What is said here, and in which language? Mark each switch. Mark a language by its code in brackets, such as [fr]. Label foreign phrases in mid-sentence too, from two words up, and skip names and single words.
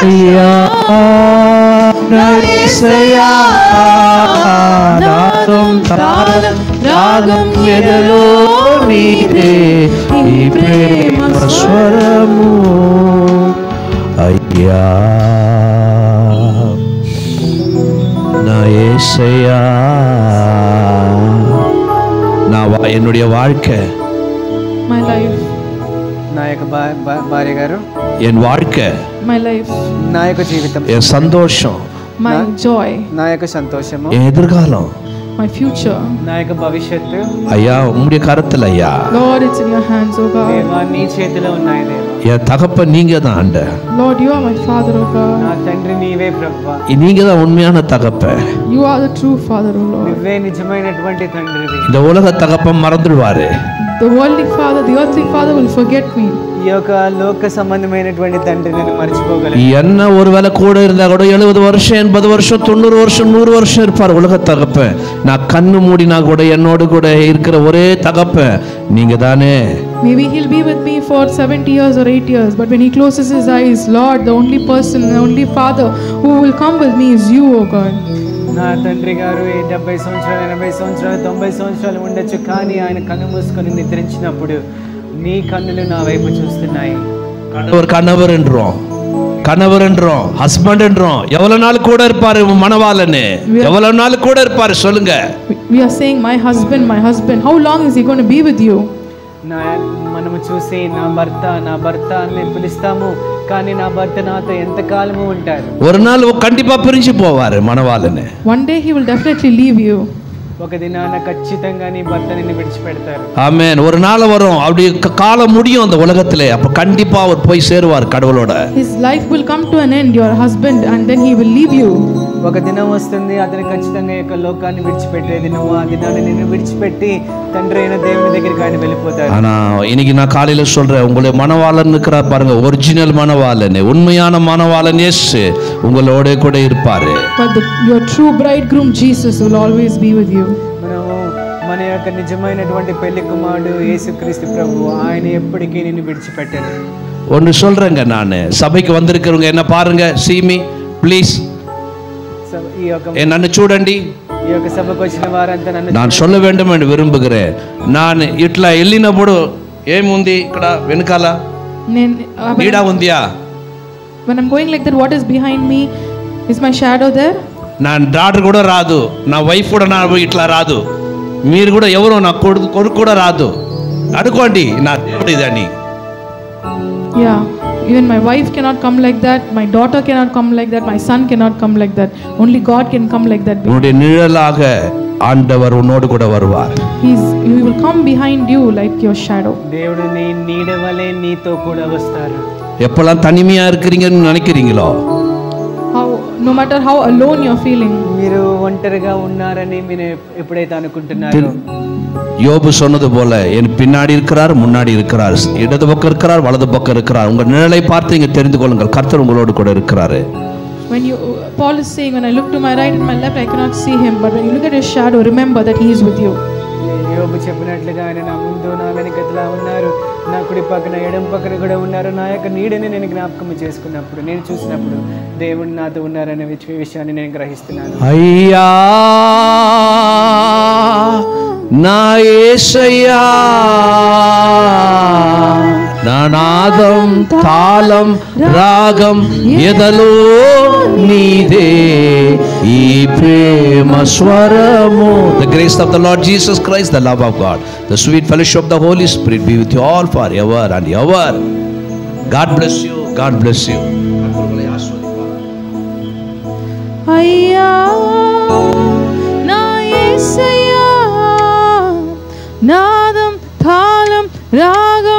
[te] అయ్యా నా యేసయ్యా నాదం తాళం రాగం ఎదలో నీదే ఈ ప్రేమ స్వరము అయ్యా నా యేసయ్యా [ta] என்னுடைய வாழ்க்கை [en] My life. [te] నా యొక్క భార్య గారు, [ta] என் வாழ்க்கை [en] My life. [te] నా యొక్క జీవితం, [ta] என் சந்தோஷம் [en] My joy. [te] నా యొక్క సంతోషము, [ta] என் எதிர்காலம் [en] My future. [te] నా యొక్క భవిష్యత్తు [ta] ஐயா உங்களுடைய கருத்துல ஐயா [en] Lord, it's in your hands, O God. [te] దేవా నీ చేతిలో ఉన్నాయి దేవా. [ta] என் தகப்பன் நீங்க தான் ஆண்ட [en] Lord, you are my Father, O God. [te] నా తండ్రి నీవే ప్రభువా, [ta] நீங்க தான் உண்மையான தகப்பன் [en] You are the true Father, O Lord. [te] నువ్వే నిజమైనటువంటి తండ్రివి. [ta] இந்த உலக தகப்பன் மறந்துடுவாரு [en] The worldly father, the earthly father will forget me. [te] ఈ యొక్క లోక సంబంధమైనటువంటి తండ్రి నన్ను మర్చిపోగలను. [ta] என்ன ஒருவேளை கூட இருந்தா கூட 70 வருஷம் 80 வருஷம் 90 வருஷம் 100 வருஷம் இருப்பார் உலக தகப்பன். நான் கண்ணு மூடினா கூட என்னோடு கூட இருக்கிற ஒரே தகப்பன் நீங்க தானே. [en] Maybe he'll be with me for 70 years or 8 years, but when he closes his eyes, Lord, the only person, the only father who will come with me is you, O God. [te] నా తండ్రి గారు 70 సంవత్సరాలు 80 సంవత్సరాలు 90 సంవత్సరాలు ఉండొచ్చు, కానీ ఆయన కన్ను మూసుకొని నిద్రించినప్పుడు నీ కన్నులు నా వైపు చూస్తున్నాయి. [ta] கணவர் என்றோம் ஹஸ்பண்ட் என்றோம் எவ்வளவு நாள் கூட இருப்பாரு மணவாளனே, எவ்வளவு நாள் கூட இருப்பாரு சொல்லுங்க. [en] We are saying my husband, how long is he going to be with you? [te] మనము చూసి నా భర్త అని పిలుస్తాము, కానీ నా భర్త నాతో ఎంత కాలము ఉంటారు. [ta] ஒரு நாள் கண்டிப்பா பிரிஞ்சு போவாரு மணவாளனே. [en] One day he will definitely leave you. [te] ఒక దినాన ఖచ్చితంగా నీ భర్త నిన్ను విడిచిపెడతారు. [ta] ஆமென். ஒரு நாள் வரும், அப்படி காலம் முடியும் அந்த உலகத்திலே, அப்ப கண்டிப்பா அவர் போய் சேருவார் கடவுளோட. [en] His life will come to an end, your husband, and then he will leave you. [te] ఒక దినం వస్తుంది, అతను ఖచ్చితంగా ఈ యొక్క లోకాన్ని విడిచిపెట్టేది నువ్వు. ఆ దినాన్ని నిన్ను విడిచిపెట్టి తండ్రి అయిన దేవుని దగ్గరికి ఆయన వెళ్ళిపోతారు. [ta] ஆனா இன்னைக்கு நான் காலையில சொல்றேன், உங்களை மணவாளன் இருக்கிறார் பாருங்க, ஒரிஜினல் மணவாளன், உண்மையான மணவாளன் இயேசு உங்களோட கூட இருப்பாரு. [en] But your true bridegroom Jesus will always be with you. [te] మనము మన యొక్క నిజమైనటువంటి పెళ్లి కుమారుడు యేసుక్రీస్తు ప్రభువు, ఆయన ఎప్పటికీ నిన్ను విడిచిపెట్టరు. [ta] ஒன்று சொல்றேங்க, நான் సభకి வந்திருக்கிறவங்க என்ன பாருங்க, [en] see me please [te] నన్ను చూడండి. ఈ యొక్క సభకు వచ్చిన వారంతా నన్ను [ta] நான் சொல்ல வேண்டும் என்று விரும்புகிறேன். [te] நான் ఇట్లా వెళ్ళినప్పుడు ఏముంది ఇక్కడ వెనకాల నీడ ఉందియా? [en] When I'm going like that, what is behind me? Is my shadow there? [te] నా డాటర్ కూడా రాదు, నా వైఫ్ కూడా నా ఇట్లా రాదు, మీరు కూడా ఎవరో నా కొడుకు కూడా రాదు. అనుకోండి నా దేవుడు ఇదని. [en] Yeah, even my wife cannot come like that, my daughter cannot come like that, my son cannot come like that. Only God can come like that. [ta] உன்னுடைய நிழலாக ஆண்டவர் உன்னோடு கூட வருவார். [en] He will come behind you like your shadow. [te] దేవుడు నీ నీడ వలె నీతో కూడా వస్తారు. [ta] எப்பெல்லாம் தனிமையா இருக்கிறீங்கன்னு நினைக்கிறீங்களோ, [en] No matter how alone you're feeling, [te] మీరు ఒంటరిగా ఉన్నారని మీరు ఎప్పుడైతే అనుకుంటున్నారో, [ta] யோபு சொன்னது போல என் பின்னாடி இருக்கிறார், முன்னாடி இருக்கிறார், இடது பக்கம் இருக்கிறார், வலது பக்கம் இருக்கிறார். உங்க நிழலை பார்த்து இங்க தெரிந்து கொள்ளுங்கள், கர்த்தர் உங்களோடு கூட இருக்கிறாரு. [en] When Paul is saying, when I look to my right and my left, I cannot see him, but when you look at his shadow, remember that he is with you. [te] యోబు చెప్పినట్లుగా ఆయన నా ముందు నా వెనుకలా ఉన్నారు, నా కుడి పక్కన ఎడమ పక్కన కూడా ఉన్నారు. నా యొక్క నీడని నేను జ్ఞాపకం చేసుకున్నప్పుడు, నేను చూసినప్పుడు దేవుడు నాతో ఉన్నారనే విషయాన్ని నేను గ్రహిస్తున్నాను. అయ్యా నా యేసయ్యా, నా నాదం తాళం రాగం ఎదలో నీదే ఈ ప్రేమ స్వరము. [en] The grace of the Lord Jesus Christ, the love of God, the sweet fellowship of the Holy Spirit be with you all forever and ever. God bless you. God bless you. [te] అయ్యా నా యేసయ్యా నాదం తాళం రాగం